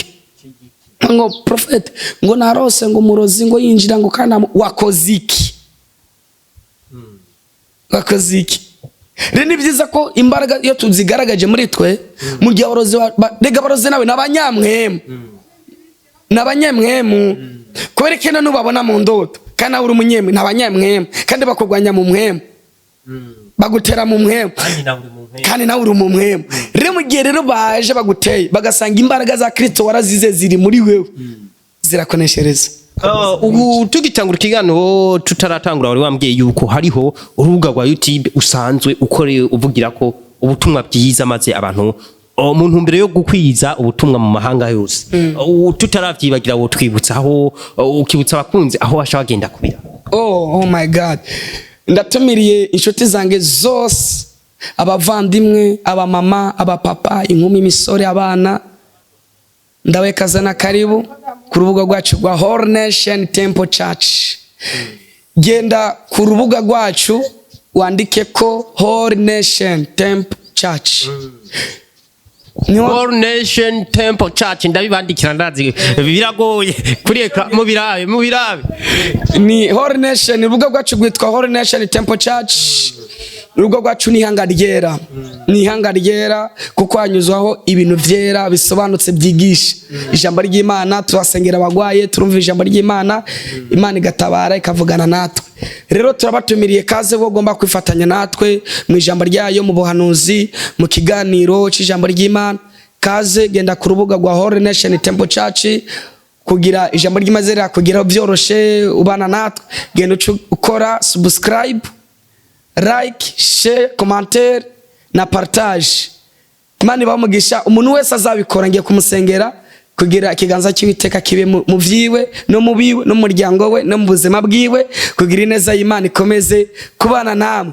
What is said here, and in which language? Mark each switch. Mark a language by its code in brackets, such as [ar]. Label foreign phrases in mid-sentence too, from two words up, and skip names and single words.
[rn] Ngo prophet ngo narose ngo umurozi ngo yinjira ngo kandi wakoze iki? Wakoze iki? Rero ni byiza ko imbaraga iyo tuzigaragaje muri twe mu gihe abarozi rega abarozi nawe n'abanyamwemu n'abanyamwemu kubera ko nubabona mu ndoto kandi nawe uri umunyemwe n'abanyamwemu kandi bakugwanya mu mwemu bagutera mu mwemu kandi nawe uri mu mwemu. Rero mu gihe rero baje baguteye bagasanga imbaraga za Kristo warazize ziri muri wewe zirakoneshereza. Ubu tugitangura ikiganiro tutaratangura wari wambwiye yuko hariho urubuga rwa YouTube usanzwe ukoreye uvugira ko ubutumwa bwiza maze abantu mu ntumbero yo gukwiza ubutumwa mu mahanga yose. Tutaravyibagira wo twibutsa aho ukibutsa abakunzi aho washa bagenda kubira. [en] Oh my God, [rn] ndatumiriye inshuti zange zose, abavandimwe, abamama, abapapa, inkumi, imisore, abana, ndawekazana karibu ku rubuga rwacu rwa Whole Nation Temple Church. Genda ku rubuga rwacu wandike ko Whole Nation Temple Church. Whole Nation Temple Church ndabibandikira ndazi biragoye kuri ekra mu birabe ni Whole Nation. Urubuga rwacu rwitwa Whole Nation Temple Church. Urubuga rwacu ni ihanga ryera, ni ihanga ryera kuko hanyuzwaho ibintu vyera bisobanutse byigisha ijambo ry'Imana. Turasengera abagwaye, turumva ijambo ry'Imana, Imana igatabara ikavugana natwe. Rero turabatumiriye kaze bo gomba kwifatanya natwe mu ijambo ryayo, mu buhanuzi, mu kiganiro cy'ijambo ry'Imana. Kaze genda ku rubuga rwa Whole Nation Temple Church kugira ijambo ry'Imana kugira byoroshe ubana natwe. Genda ukora [en] subscribe, like, share, [rn] commentaire na partage. Imana ibamugisha umuntu wese azabikora ngiye kumusengera kugira ikiganza cy'Uwiteka kibe mu vyiwe no mu biwe no mu muryango we no mu buzima bwiwe kugira ineza y'Imana ikomeze kubana namwe.